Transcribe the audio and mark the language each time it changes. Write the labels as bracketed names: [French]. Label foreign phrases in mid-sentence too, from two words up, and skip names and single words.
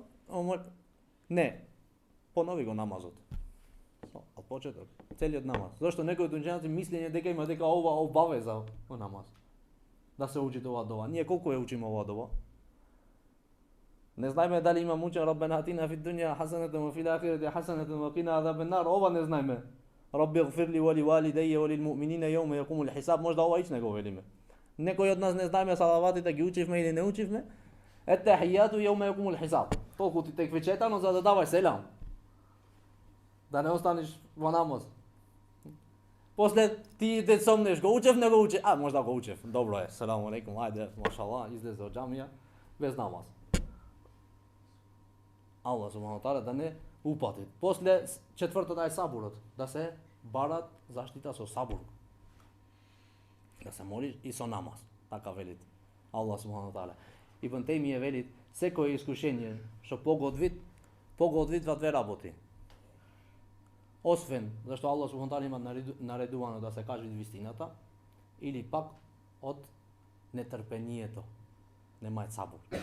[Macedonian] Не. Понови го намазот. Од почеток, целиот намаз. Зошто некои од учењаци мислење дека има дека ова обавеза во намаз. Да се учи ова дова. Ние колку ја учиме ова дова? Не знаеме дали има муча [Arabic] ربنا آتنا في الدنيا حسنة وفي الآخرة حسنة وقنا عذاب النار. [Macedonian] Ова не знаеме. [Arabic] ربي اغفر لي ولوالدي وللمؤمنين يوم يقوم الحساب. [Macedonian] Можда ова ич не го велиме. Некој од нас не знаеме салаватите, ги учивме или не учивме. [Arabic] التحيات يوم يقوم الحساب. [Macedonian] Толку ти текве четано за да даваш селам. Да не останеш во намаз. После ти те сомнеш, го учев, не го учев. Можда го учев. Добро е. [Arabic] سلام عليكم. [Macedonian] Ајде, машалла, излезе од џамија без намаз. Аллах [Arabic] سبحانه وتعالى [Macedonian] да не упати. После четвртото е сабурот, да се барат заштита со сабур. Да се молиш и со намаз. Така велит Аллах [Arabic] سبحانه وتعالى. [Macedonian] Ибн Тајмија велит, секое искушение што погодвитва две работи. Освен зашто Аллах [Arabic] سبحانه وتعالى [Macedonian] има наредувано да се каже вистината, или пак од нетрпението. Немај сабур.